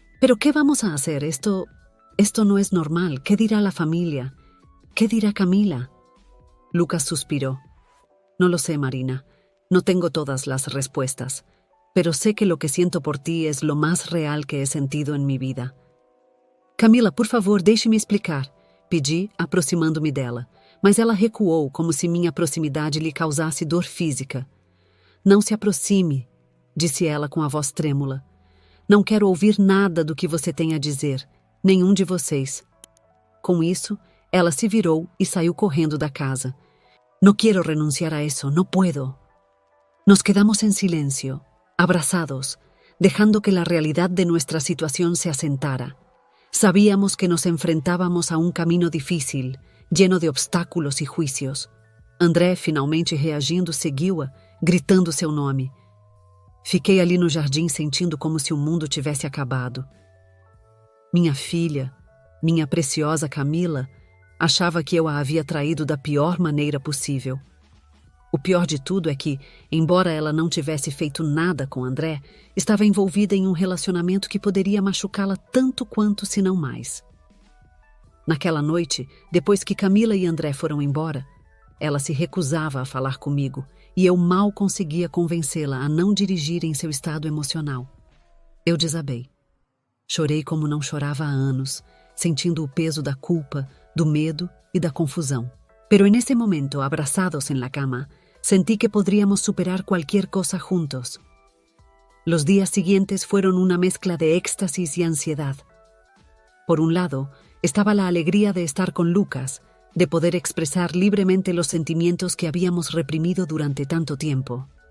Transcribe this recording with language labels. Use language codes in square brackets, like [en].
[es] «¿Pero qué vamos a hacer? Esto no es normal. ¿Qué dirá la familia? ¿Qué dirá Camila?» Lucas suspiró. «No lo sé, Marina. No tengo todas las respuestas, pero sé que lo que siento por ti es lo más real que he sentido en mi vida». [pt] «Camila, por favor, deixe-me explicar», pedi, aproximando-me dela, mas ela recuou como se minha proximidade lhe causasse dor física. «Não se aproxime», disse ela com a voz trêmula. Não quero ouvir nada do que você tem a dizer, nenhum de vocês. Com isso, ela se virou e saiu correndo da casa. [es] No quiero renunciar a eso, no puedo. Nos quedamos en silencio, abrazados, dejando que la realidad de nuestra situación se asentara. Sabíamos que nos enfrentábamos a un camino difícil, lleno de obstáculos y juicios. [pt] André, finalmente reagindo, seguiu-a, gritando seu nome. Fiquei ali no jardim sentindo como se o mundo tivesse acabado. Minha filha, minha preciosa Camila, achava que eu a havia traído da pior maneira possível. O pior de tudo é que, embora ela não tivesse feito nada com André, estava envolvida em um relacionamento que poderia machucá-la tanto quanto, se não mais. Naquela noite, depois que Camila e André foram embora, ela se recusava a falar comigo e eu mal conseguia convencê-la a não dirigir em seu estado emocional. Eu desabei. Chorei como não chorava há anos, sentindo o peso da culpa, do medo y da confusión. [es] Pero en ese momento, abrazados en la cama, sentí que podríamos superar cualquier cosa juntos. Los días siguientes fueron una mezcla de éxtasis y ansiedad. Por un lado, estaba la alegría de estar con Lucas, de poder expresar libremente los sentimientos que habíamos reprimido durante tanto tiempo.